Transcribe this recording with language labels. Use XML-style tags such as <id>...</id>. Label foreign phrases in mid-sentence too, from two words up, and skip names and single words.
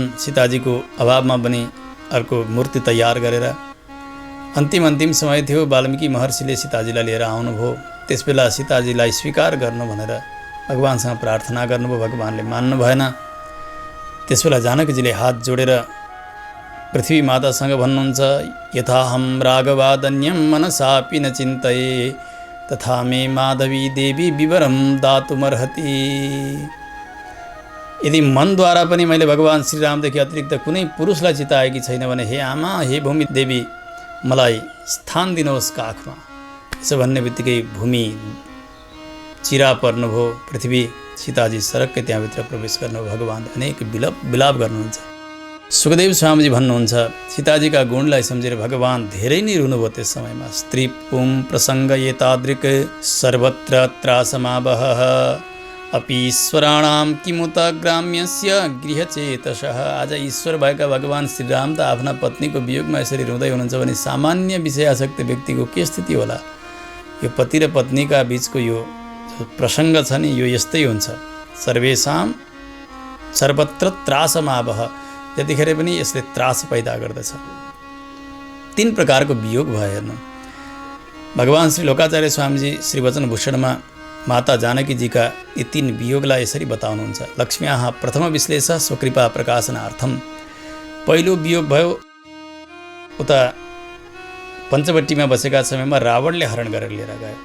<ne>सीताजीको अभावमा पनि अर्को मूर्ति तयार गरेर अन्तिम समय थियो। वाल्मीकि महर्षिले सीताजीलाई लिएर आउनुभयो। त्यसबेला सीताजीलाई स्वीकार गर्नु भनेर भगवानसँग प्रार्थना गर्नुभयो। भगवानले मान्नु भएन। त्यसबेला जानकीजीले हात जोडेर पृथ्वी मातासँग भन्नुहुन्छ,</ne> <sa>यथाहम राघवादन्यम मनसापि न चिन्तये तथा मे माधवी देवी विवरम दातुमर्हति।</sa> <ne>यदि मनद्वारा पनि मैले भगवान श्रीरामदेखि अतिरिक्त कुनै पुरुषलाई चिताएकी छैन भने हे आमा, हे भूमि देवी, मलाई स्थान दिनुहोस् काखमा। यसो भन्ने बित्तिकै भूमि चिरा पर्नुभयो। पृथ्वी सीताजी सरक्कै त्यहाँभित्र प्रवेश गर्नुभयो। भगवानले अनेक विलाप गर्नुहुन्छ। सुखदेव स्वामीजी भन्नुहुन्छ, सीताजीका गुणलाई सम्झेर भगवान धेरै नै रुनुभयो त्यस समयमा।</ne> <sa>स्त्री पुम प्रसङ्ग एतादृक् सर्वत्र त्रासमावह अपि ईश्वराणां किमुत ग्राम्यस्य गृहचेतसः।</sa> <ne>आज ईश्वर भएका भगवान श्रीराम त आफ्ना पत्नीको वियोगमा यसरी रुँदै हुनुहुन्छ भने सामान्य विषयासक्त व्यक्तिको के स्थिति होला। यो पति र पत्नीका बीचको यो प्रसङ्ग छ नि, यो यस्तै हुन्छ।</ne> <sa>सर्वेषां सर्वत्र त्रासमावह।</sa> <ne>यतिखेर पनि यसले त्रास पैदा गर्दछ। 3 प्रकारको वियोग भयो। हेर्नु, भगवान श्री लोकाचार्य स्वामीजी श्री वचनभूषणमा माता जानकीजीका यी 3 वियोगलाई यसरी बताउनुहुन्छ।</ne> <sa>लक्ष्म्याः प्रथम विश्लेष स्वकृपा प्रकाशनार्थम।</sa> <ne>पहिलो वियोग भयो उता पञ्चवटीमा बसेका समयमा रावणले हरण गरेर लिएर गयो।</ne>